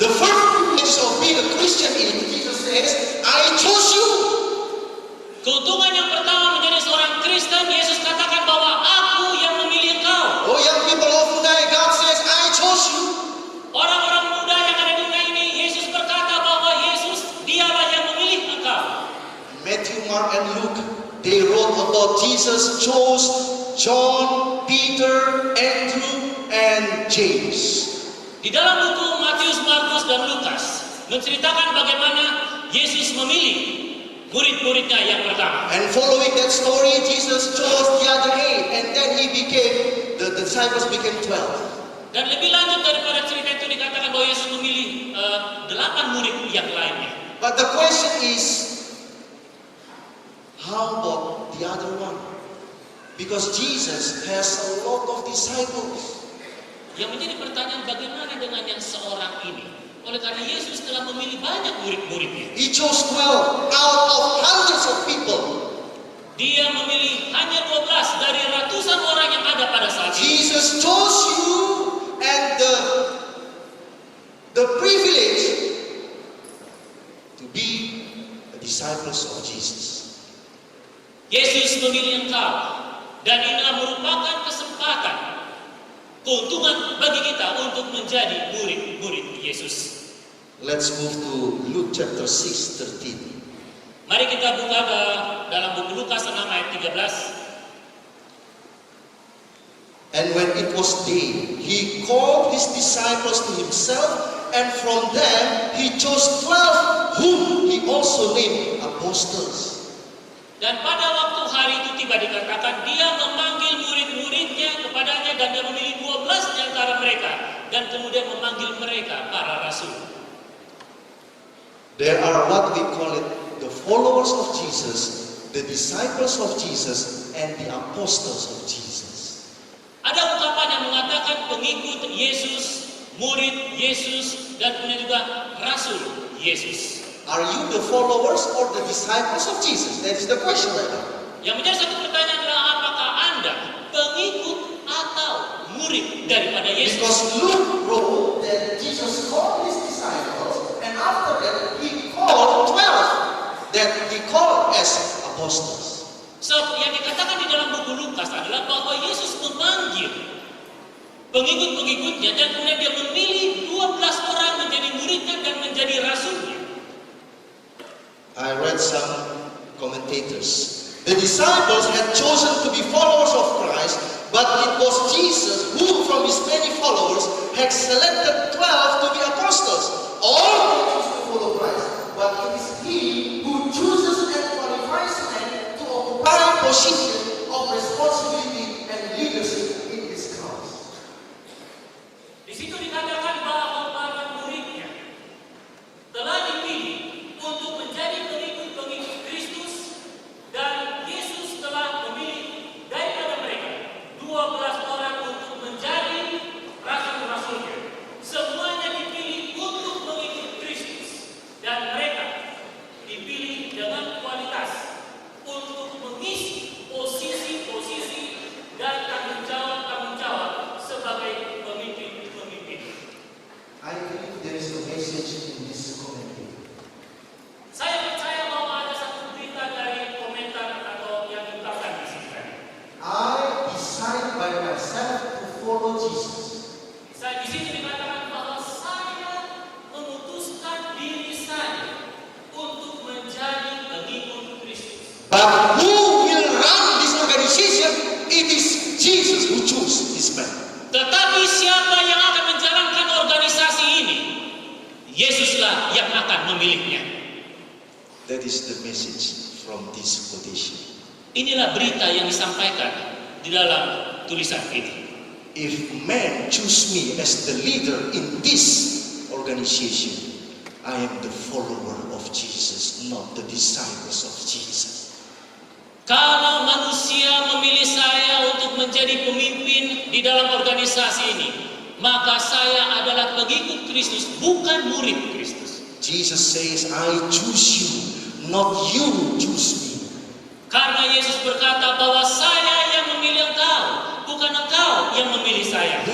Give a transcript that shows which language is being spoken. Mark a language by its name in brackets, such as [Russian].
[English] The first privilege of being a Christian is Jesus says, "I chose you." [Indonesian] Keuntungan yang pertama menjadi seorang Kristen, Yesus katakan bahwa aku yang memilih engkau. [English] Oh, young people of Budaya, God says, "I chose you." [Indonesian] Orang-orang muda yang ada di dunia ini, Yesus berkata bahwa dialah yang memilih engkau. [English] Matthew, Mark, and Luke, they wrote about Jesus chose John, Peter, Andrew, and James. [Indonesian] Di dalam buku Matius, Markus, dan Lukas menceritakan bagaimana Yesus memilih murid-muridnya yang pertama. [English] And following that story, Jesus chose the other 8, and then the disciples became 12. [Indonesian] Dan lebih lanjut daripada cerita itu dikatakan bahwa Yesus memilih 8 murid yang lainnya. [English] But the question is, how about the other one? Because Jesus has a lot of disciples. [Indonesian] Yang menjadi pertanyaan, bagaimana dengan yang seorang ini? Oleh karena Yesus telah memilih banyak murid-muridnya. [English] He chose 12 out of hundreds of people. [Indonesian] Dia memilih hanya 12 dari ratusan orang yang ada pada saat itu. [English] Jesus chose you and the privilege to be the disciples of Jesus. [Indonesian] Yesus memilih engkau, dan inilah merupakan kesempatan, keuntungan bagi kita untuk menjadi murid-murid Yesus. [English] Let's move to Luke chapter 6, 13. [Indonesian] Mari kita buka dalam buku Lukas 6 ayat 13. [English] And when it was day, he called his disciples to himself, and from them he chose 12, whom he also named apostles. [Indonesian] Dan pada waktu hari itu tiba dikatakan dia memanggil murid-muridnya kepadanya dan dia memilih 12 di antara mereka dan kemudian memanggil mereka para rasul. [English] There are what we call it the followers of Jesus, the disciples of Jesus, and the apostles of Jesus. [Indonesian] Ada ungkapan yang mengatakan pengikut Yesus, murid Yesus, dan kemudian juga rasul Yesus. [English] Are you the followers or the disciples of Jesus? That is the question right now. [Indonesian] Yang menjadi satu pertanyaan adalah apakah Anda pengikut atau murid daripada Yesus? [English] Because Luke wrote that Jesus called his disciples, and after that he called 12 that he called as apostles. [Indonesian] So, yang dikatakan di dalam buku Lukas adalah bahwa Yesus memanggil pengikut-pengikutnya dan kemudian dia memilih 12 orang menjadi muridnya dan menjadi rasulnya. [English] I read some commentators. The disciples had chosen to be followers of Christ, but it was Jesus who, from his many followers, had selected 12 to be apostles. All choose to follow Christ, but it is he who chooses and qualifies men to occupy a position of responsibility and leadership in his cause. [Indonesian] Di situ dikatakan bahwa para muridnya telah dipilih untuk menjadi pengikut-pengikut Kristus dan Yesus telah memilih daripada mereka 12 orang untuk menjadi rasul-rasulnya. Semuanya dipilih untuk mengikut Kristus dan mereka dipilih dengan kualitas untuk mengisi posisi-posisi dan tanggung jawab sebagai pemimpin-pemimpin. [English] I believe there is a message in this commentary. [Indonesian] Saya percaya bahwa ada satu berita dari komentar atau yang diungkapkan di sini. [English] I decide by myself to follow Jesus. [Indonesian] Saya di sini dikatakan bahwa saya memutuskan diri saya untuk menjadi pengikut Kristus. [English] But who will run this organization? It is Jesus who chooses this man. [Indonesian] Tetapi siapa yang akan menjalankan organisasi ini? Yesuslah yang akan memilihnya. [English] That is the message from this quotation. [Indonesian] Inilah berita yang disampaikan di dalam tulisan ini. [English] If man choose me as the leader in this organization, I am the follower of Jesus, not the disciples of Jesus. [Indonesian] Kalau manusia memilih saya untuk menjadi pemimpin di dalam organisasi ini, maka saya adalah pengikut Kristus, bukan murid Kristus. [English] Jesus says, I choose you, not you choose me. [Indonesian] Karena Yesus berkata bahwa saya yang memilih engkau, bukan engkau yang memilih saya.